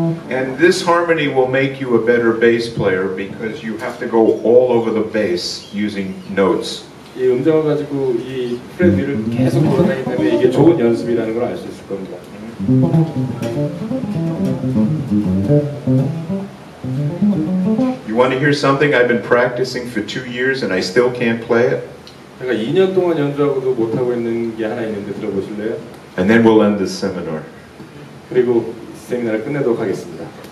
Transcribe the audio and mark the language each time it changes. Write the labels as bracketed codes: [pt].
[en] And this harmony will make you a better bass player because you have to go all over the bass using notes. [ko] 이 음정을 가지고 이 프렛 위를 계속 돌아다니기 때문에 이게 좋은 연습이라는 걸 알 수 있을 겁니다. [en] You want to hear something I've been practicing for 2 years and I still can't play it? [ko] 제가 2년 동안 연주하고도 못하고 있는 게 하나 있는데 들어보실래요? [en] And then we'll end this seminar. [ko] 그리고 세미나를 끝내도록 하겠습니다.